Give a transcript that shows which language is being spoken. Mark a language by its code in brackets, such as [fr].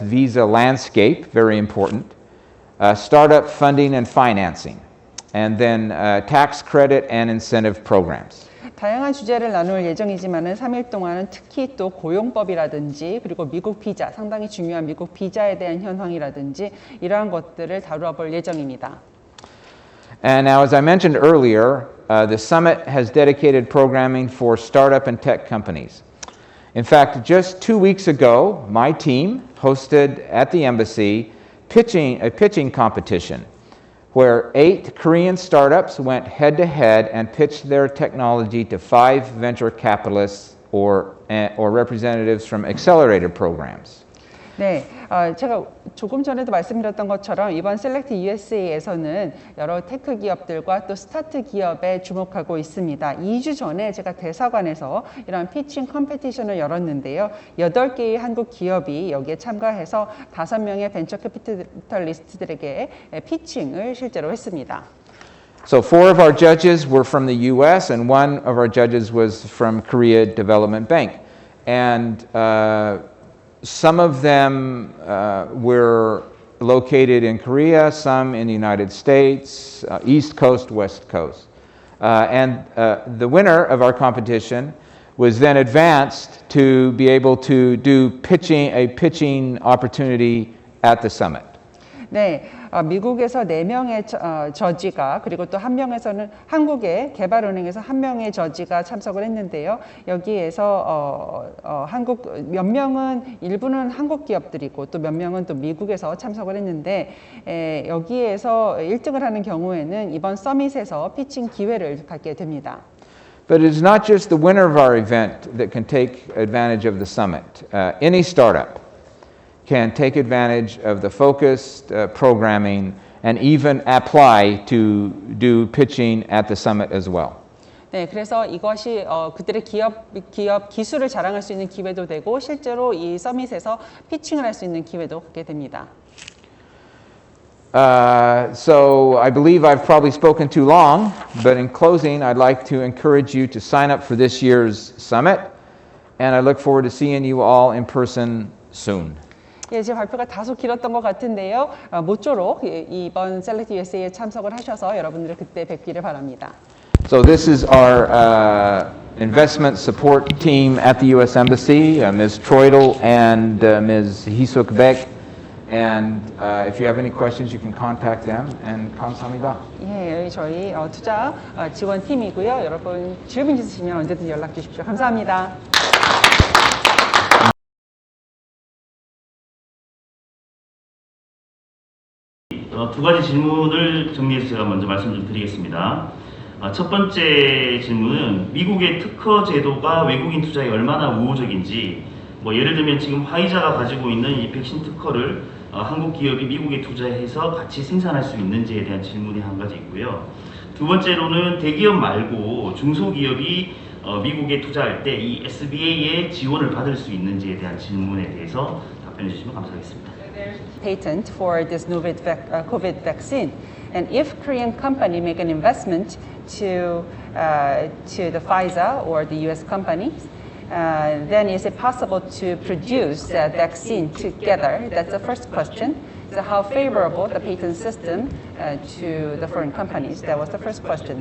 [en] visa landscape, very important, startup funding and financing, and then tax credit and incentive programs. [ko] 다양한 주제를 나눌 예정이지만은 3일 동안은 특히 또 고용법이라든지 그리고 미국 비자, 상당히 중요한 미국 비자에 대한 현황이라든지 이러한 것들을 다루어 볼 예정입니다. [en] And now, as I mentioned earlier, the summit has dedicated programming for startup and tech companies. In fact, just 2 weeks ago, my team hosted at the embassy a pitching competition where 8 Korean startups went head-to-head and pitched their technology to 5 venture capitalists or representatives from accelerator programs. [ko] 네, 제가 조금 전에도 말씀드렸던 것처럼 이번 셀렉트 USA에서는 여러 테크 기업들과 또 스타트 기업에 주목하고 있습니다. 2주 전에 제가 대사관에서 이런 피칭 컴피티션을 열었는데요. 8개의 한국 기업이 여기에 참가해서 5명의 벤처 캐피탈리스트들에게 피칭을 실제로 했습니다. [en] So 4 of our judges were from the U.S. and 1 of our judges was from Korea Development Bank. And some of them were located in Korea, some in the United States, East Coast, West Coast. And the winner of our competition was then advanced to be able to do a pitching opportunity at the summit. [ko] 네, 미국에서 4명의 저지가 그리고 또 1명에서는 한국의 개발은행에서 1명의 저지가 참석을 했는데요. 여기에서 몇 명은 일부는 한국 기업들이고 또 몇 명은 또 미국에서 참석을 했는데 여기에서 1등을 하는 경우에는 이번 서밋에서 피칭 기회를 갖게 됩니다. [en] But it is not just the winner of our event that can take advantage of the summit. Any startup can take advantage of the focused programming and even apply to do pitching at the summit as well. [ko] 네, 그래서 이것이 그들의 기업 기술을 자랑할 수 있는 기회도 되고 실제로 이 서밋에서 피칭을 할 수 있는 기회도 갖게 됩니다. [en] So I believe I've probably spoken too long, but in closing, I'd like to encourage you to sign up for this year's summit, and I look forward to seeing you all in person soon. [ko] 예, 제 발표가 다소 길었던 것 같은데요. 모쪼록 이번 셀렉트 USA에 참석을 하셔서 여러분들을 그때 뵙기를 바랍니다. [en] So this is our investment support team at the U.S. Embassy, Ms. Troidel and Ms. Hisuk Beck. And if you have any questions, you can contact them. And [ko] 감사합니다. 예, 저희 투자 지원팀이고요. 여러분 질문 있으시면 언제든 연락 주십시오. 감사합니다. 두 가지 질문을 정리해서 제가 먼저 말씀 좀 드리겠습니다. 첫 번째 질문은 미국의 특허 제도가 외국인 투자에 얼마나 우호적인지, 예를 들면 지금 화이자가 가지고 있는 이 백신 특허를 한국 기업이 미국에 투자해서 같이 생산할 수 있는지에 대한 질문이 한 가지 있고요. 두 번째로는 대기업 말고 중소기업이 미국에 투자할 때 이 SBA의 지원을 받을 수 있는지에 대한 질문에 대해서 답변해 주시면 감사하겠습니다. [en] Patent for this COVID vaccine, and if Korean company make an investment to the Pfizer or the U.S. companies, then is it possible to produce that vaccine together? That's the first question. So how favorable the patent system to the foreign companies? That was the first question.